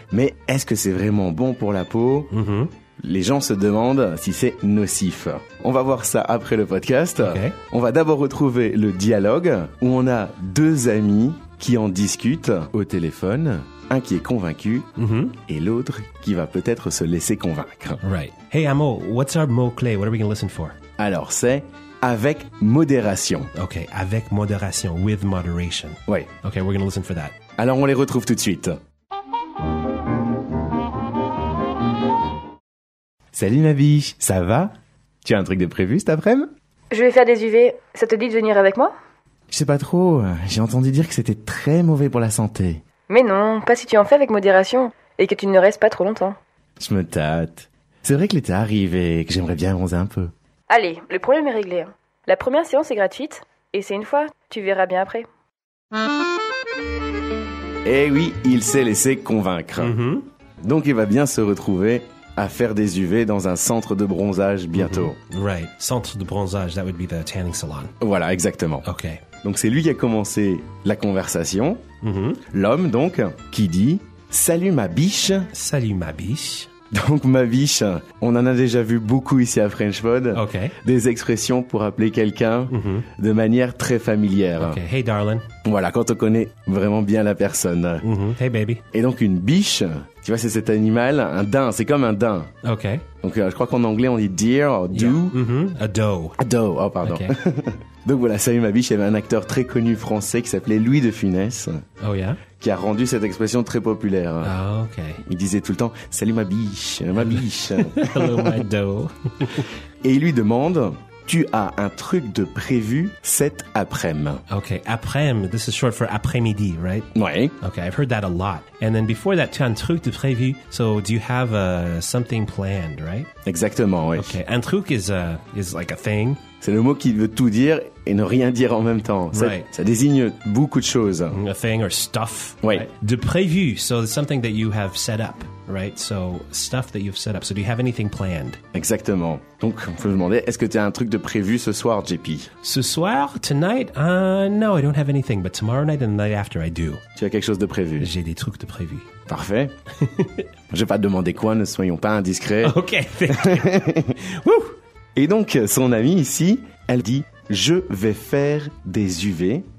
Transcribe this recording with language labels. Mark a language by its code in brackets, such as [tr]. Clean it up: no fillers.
[fr] Mais est-ce que c'est vraiment bon pour la peau? Les gens se demandent si c'est nocif. On va voir ça après le podcast. [en] Okay. [fr] On va d'abord retrouver le dialogue où on a deux amis qui en discutent au téléphone. Un qui est convaincu et l'autre qui va peut-être se laisser convaincre. [en] Right. Hey Amo, what's our mot-clé? What are we going to listen for? [fr] Alors c'est avec modération. [en] Ok, [fr] avec modération, [en] with moderation. [fr] Oui. [en] Ok, we're going to listen for that. [fr] Alors on les retrouve tout de suite. Salut ma biche, ça va? Tu as un truc de prévu cet après-midi? Je vais faire des UV, ça te dit de venir avec moi? Je sais pas trop, j'ai entendu dire que c'était très mauvais pour la santé. Mais non, pas si tu en fais avec modération, et que tu ne restes pas trop longtemps. Je me tâte. C'est vrai que l'été arrive et que j'aimerais bien bronzer un peu. Allez, le problème est réglé. La première séance est gratuite, et c'est une fois, tu verras bien après. Eh oui, il s'est laissé convaincre. Donc il va bien se retrouver à faire des UV dans un centre de bronzage bientôt. [en] Right, [fr] centre de bronzage, [en] that would be the tanning salon. [fr] Voilà, exactement. [en] Ok. [fr] Donc c'est lui qui a commencé la conversation. L'homme donc, qui dit « Salut ma biche ». Salut ma biche. Donc ma biche, on en a déjà vu beaucoup ici à French Pod. [en] Ok. [fr] Des expressions pour appeler quelqu'un de manière très familière. [en] Ok, hey darling. [fr] Voilà, quand on connaît vraiment bien la personne. [en] Hey baby. [fr] Et donc une biche, tu vois, c'est cet animal, un daim, c'est comme un daim. [en] Ok. [fr] Donc je crois qu'en anglais on dit [en] deer, or do. A doe. A doe, oh pardon. Okay. [fr] Donc voilà, salut ma biche, il y avait un acteur très connu français qui s'appelait Louis de Funès. [en] Oh yeah. [fr] Qui a rendu cette expression très populaire. [en] Ah ok. [fr] Il disait tout le temps, salut ma biche. [en] Hello my doe. [fr] Et il lui demande, tu as un truc de prévu cet après-midi. [en] Ok, après-midi, this is short for après-midi, right? [fr] Oui. [en] Ok, I've heard that a lot. And then before that, [fr] tu as un truc de prévu, [en] so do you have something planned, right? [fr] Exactement, oui. [en] Ok, un truc is like a thing. [fr] C'est le mot qui veut tout dire et ne rien dire en même temps. Ça, [en] right. [fr] Ça désigne beaucoup de choses. [en] A thing or stuff. [fr] Oui. Right? De prévu, [en] so it's something that you have set up, right? So stuff that you've set up. So do you have anything planned? [fr] Exactement. Donc, on peut demander, est-ce que tu as un truc de prévu ce soir, JP? Ce soir, [en] tonight, no, I don't have anything. But tomorrow night and the night after, I do. [fr] Tu as quelque chose de prévu? J'ai des trucs de prévu. Parfait. Je vais pas te demander quoi, ne soyons pas indiscrets. [en] Ok, thank you. Woo! [fr] Et donc, son amie ici, elle dit, je vais faire des UV.